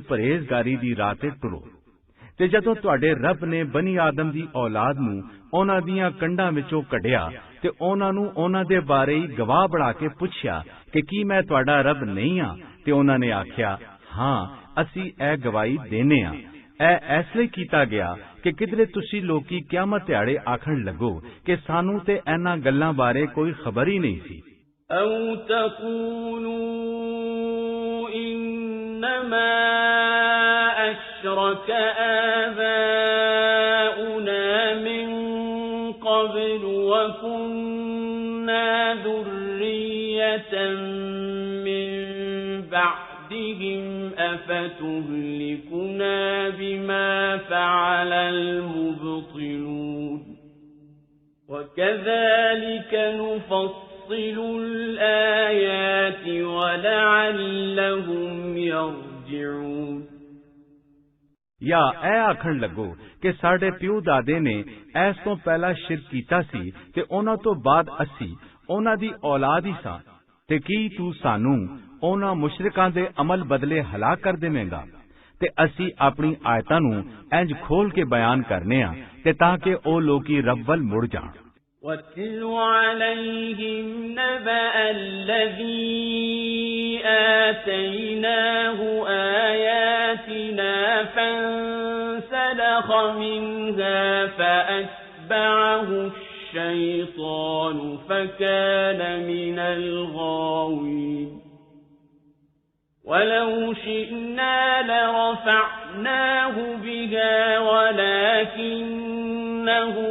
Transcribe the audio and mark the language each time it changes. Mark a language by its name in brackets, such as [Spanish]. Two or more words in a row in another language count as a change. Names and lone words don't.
[Punjabi] ਪਰਹੇਜ਼ਗਾਰੀ ਦੀ ਰਾਹ ਤੇ ਟੁਰੋ ਤੇ ਜਦੋਂ ਤੁਹਾਡੇ ਰੱਬ ਨੇ ਬਨੀ ਆਦਮ ਦੀ ਔਲਾਦ ਨੂੰ ਉਹਨਾਂ ਦੀਆਂ ਕੰਢਾਂ ਵਿੱਚੋਂ ਕੱਢਿਆ ਤੇ ਉਹਨਾਂ ਨੂੰ ਉਹਨਾਂ ਦੇ ਬਾਰੇ ਹੀ ਗਵਾਹ ਬਣਾ ਕੇ ਪੁੱਛਿਆ ਕਿ ਕੀ ਮੈਂ ਤੁਹਾਡਾ ਰੱਬ ਨਹੀਂ ਹਾਂ ਤੇ ਉਹਨਾਂ ਨੇ ਆਖਿਆ ਹਾਂ ਅਸੀਂ ਇਹ ਗਵਾਹੀ ਦੇਨੇ ਹਾਂ ਇਹ ਇਸ ਲਈ ਕੀਤਾ ਗਿਆ ਕਿ ਕਿਧਰੇ ਤੁਸੀਂ ਲੋਕੀ ਕਿਆਮਤ ਦਿਹਾੜੇ ਆਖਣ ਲੱਗੋ ਕਿ ਸਾਨੂੰ ਤੇ ਇਹਨਾਂ ਗੱਲਾਂ ਬਾਰੇ ਕੋਈ ਖਬਰ ਹੀ ਨਹੀਂ ਸੀ [Arabic] أَوْ تَقُولُوا إِنَّمَا أَشْرَكَ آبَاؤُنَا مِنْ قَبْلُ وَكُنَّا ذُرِّيَّةً مِنْ بَعْدِهِمْ أَفَتُهْلِكُنَا بِمَا فَعَلَ الْمُبْطِلُونَ وَكَذَلِكَ نُفَصِّلُ الْآيَاتِ وَلَعَلَّهُمْ يَرْجِعُونَ [Punjabi] یا اے آکھن لگو کہ ساڈے پیو دادے نے ایس تو پہلا شرک کیتا سی تے اونا تو بعد اسی اونا دی اولاد ہی ساں تے کی تو سانو اونا مشرکاں دے عمل بدلے ہلاک کر دیویں گا ਤੇ ਅਸੀਂ ਆਪਣੀ ਆਇਤਾਂ ਨੂੰ ਇੰਜ ਖੋਲ ਕੇ ਬਿਆਨ ਕਰਨੇ ਆ ਤੇ ਤਾਂ ਕਿ ਉਹ ਲੋਕੀ ਰੱਬ ਵੱਲ ਮੁੜ ਜਾਣ। [Arabic] وَاتْلُ عَلَيْهِمْ نَبَأَ الَّذِي آتَيْنَاهُ آيَاتِنَا فَانسَلَخَ مِنْهَا فَأَتْبَعَهُ الشَّيْطَانُ فَكَانَ مِنَ الْغَاوِينَ وَلَوْ شِئْنَا لَرَفَعْنَاهُ بِهَا وَلَكِنَّهُ